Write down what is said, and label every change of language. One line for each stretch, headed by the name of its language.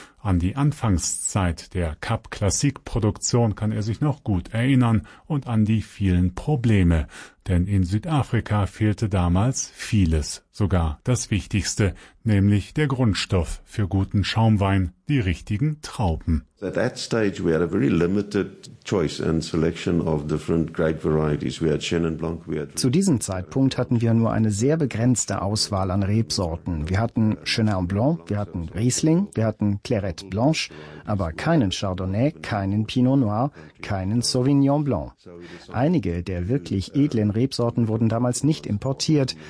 German: An die Anfangszeit der Cap Classique Produktion kann er sich noch gut erinnern und an die vielen Probleme. Denn in Südafrika fehlte damals vieles, sogar das Wichtigste, nämlich der Grundstoff für guten Schaumwein, die richtigen Trauben.
English: At that stage we had a very limited choice and selection of different grape varieties. We had Chenin Blanc, we had...
German: Zu diesem Zeitpunkt hatten wir nur eine sehr begrenzte Auswahl an Rebsorten. Wir hatten Chenin Blanc, wir hatten Riesling, wir hatten Clairette Blanche, aber keinen Chardonnay, keinen Pinot Noir, keinen Sauvignon Blanc. Einige der wirklich edlen Rebsorten wurden damals nicht importiert.